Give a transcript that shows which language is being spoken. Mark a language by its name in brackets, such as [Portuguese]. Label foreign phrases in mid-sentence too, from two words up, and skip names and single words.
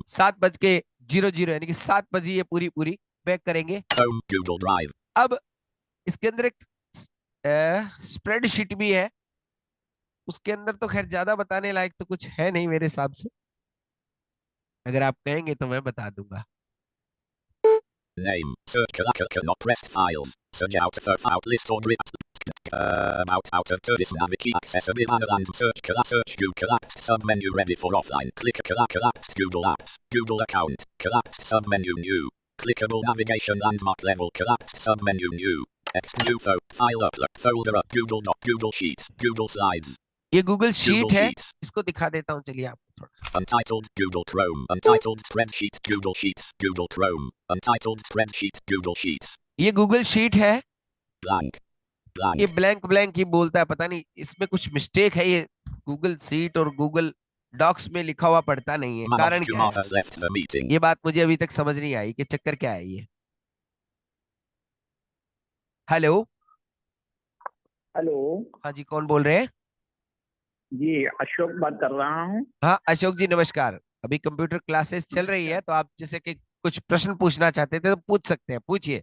[Hindi] 7:00 यानी कि 7 बजे ये पूरी पूरी बैक करेंगे। [English] Home Google Drive. [Hindi] अब इसके अंदर एक स्प्रेडशीट भी है, उसके अंदर तो खैर ज्यादा बताने लायक तो कुछ है नहीं मेरे हिसाब से, अगर आप कहेंगे तो मैं बता दूंगा। [English] Name. Search not pressed files. Search out list or grip. Out of this navigate accessible and search Google collapsed submenu ready for offline. Click collapsed Google Apps. Google account. Collapsed submenu new. Clickable navigation landmark level collapsed submenu new. Text new file upload folder up Google Sheets. Google Slides. [Hindi] ये गूगल शीट Google है, Sheets. इसको दिखा देता हूँ चलिए आपको थोड़ा। [English] Untitled Google Chrome. Untitled spreadsheet Google Sheets. Google Chrome. Untitled spreadsheet Google Sheets. [Hindi] ये गूगल शीट है, Blank. ये Blank. ब्लैंक ब्लैंक ही बोलता है, पता नहीं इसमें कुछ मिस्टेक है, ये गूगल शीट और गूगल डॉक्स में लिखा हुआ पढ़ता नहीं है, कारण क्या Kumar है [English] has left the meeting. [Hindi] ये बात मुझे अभी तक समझ नहीं आई कि चक्कर क्या है ये। हेलो, हेलो हाँ जी, कौन बोल रहे हैं? जी, अशोक बात कर रहा हूँ। हाँ अशोक जी नमस्कार, अभी [English] computer classes [Hindi] चल रही है तो आप जैसे कि कुछ प्रश्न पूछना चाहते थे तो पूछ सकते हैं, पूछिए।